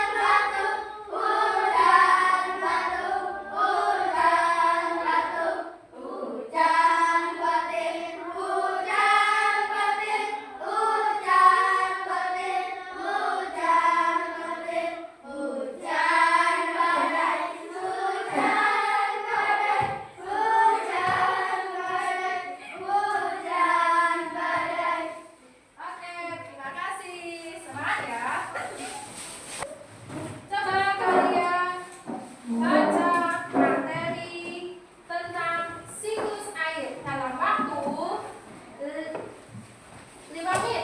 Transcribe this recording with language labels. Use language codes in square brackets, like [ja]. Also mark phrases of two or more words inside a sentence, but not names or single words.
[id] batu, hujan batu, hujan batu, hujan petir, hujan petir, hujan petir, hujan petir, hujan badai, hujan badai, hujan badai, hujan badai. Oke, terima kasih. Semangat ya. Coba kalian baca materi tentang siklus air dalam waktu 5 menit.